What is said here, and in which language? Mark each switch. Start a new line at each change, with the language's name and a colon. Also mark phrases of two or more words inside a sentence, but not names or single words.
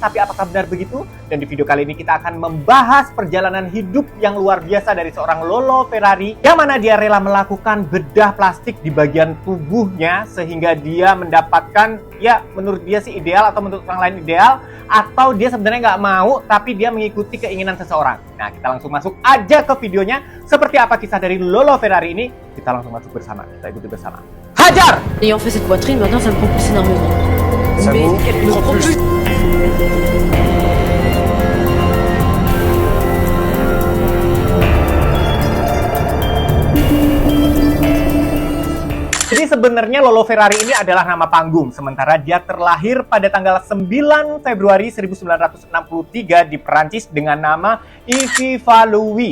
Indonesian: Tapi apakah benar begitu? Dan di video kali ini kita akan membahas perjalanan hidup yang luar biasa dari seorang Lolo Ferrari, yang mana dia rela melakukan bedah plastik di bagian tubuhnya sehingga dia mendapatkan, ya menurut dia sih ideal atau menurut orang lain ideal, atau dia sebenarnya nggak mau tapi dia mengikuti keinginan seseorang. Nah, kita langsung masuk aja ke videonya. Seperti apa kisah dari Lolo Ferrari ini? Kita langsung masuk bersama, kita ikuti bersama. Hajar!
French: Ayant fait cette poitrine, maintenant ça me prend plus énormément. Ça vous prend plus.
Indonesian: Jadi sebenarnya Lolo Ferrari ini adalah nama panggung, sementara dia terlahir pada tanggal 9 Februari 1963 di Perancis dengan nama Yves Valois.